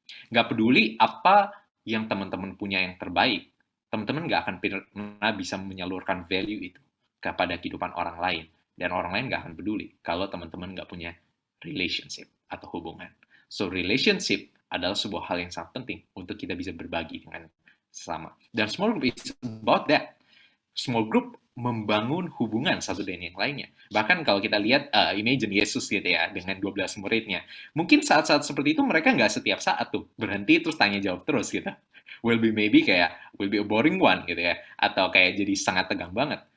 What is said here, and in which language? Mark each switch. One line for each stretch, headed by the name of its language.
Indonesian: Nggak peduli apa yang teman-teman punya yang terbaik, teman-teman nggak akan pernah bisa menyalurkan value itu kepada kehidupan orang lain. Dan orang lain nggak akan peduli kalau teman-teman nggak punya relationship atau hubungan. So, relationship adalah sebuah hal yang sangat penting untuk kita bisa berbagi dengan sesama. Dan
English: small group is about that.
Indonesian: Small group membangun hubungan satu dengan yang lainnya. Bahkan kalau kita lihat imagine Yesus gitu ya, dengan 12 muridnya. Mungkin saat-saat seperti itu mereka nggak setiap saat tuh berhenti terus tanya jawab terus gitu.
English: Will be a boring one
Indonesian: gitu ya. Atau kayak jadi sangat tegang banget.